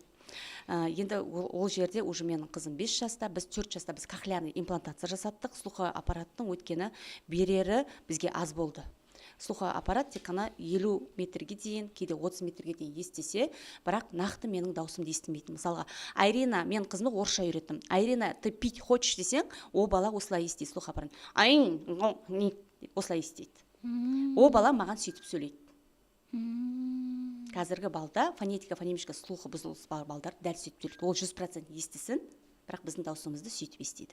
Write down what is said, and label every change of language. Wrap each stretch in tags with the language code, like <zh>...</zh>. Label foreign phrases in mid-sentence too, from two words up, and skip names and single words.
<kk>Енді ол жерде уже менің қызым 5 жаста, біз 4 жаста біз</kk> <ru>кохлеарный имплантация</ru> <kk>жасаттық.</kk> <ru>Слуховой аппараттың</ru> <kk>өткені берері бізге аз болды.</kk> <ru>Слуховой аппарат</ru> <kk>тек қана 50 метрге дейін, кейде 30 метрге дейін естісе, бірақ нақты менің даусымды естімейтін. Мысалға, Айрина, мен қызымды орысша үйреттім. Айрина,</kk> <ru>ты пить хочешь</ru> <kk>десең, ол бала осылай естиді</kk> <ru>слуховой аппарат.</ru> <kk>Осылай естиді. Ол бала маған сөйтіп сөйлейді. Қазіргі балда фонетика,</kk> <ru>фонемишка слухы</ru> <kk>бұзылыс бар балдар дәл сөйтіп сөйлейді. Ол 100% естісін, бірақ біздің даусымызды сөйтіп естиді.</kk>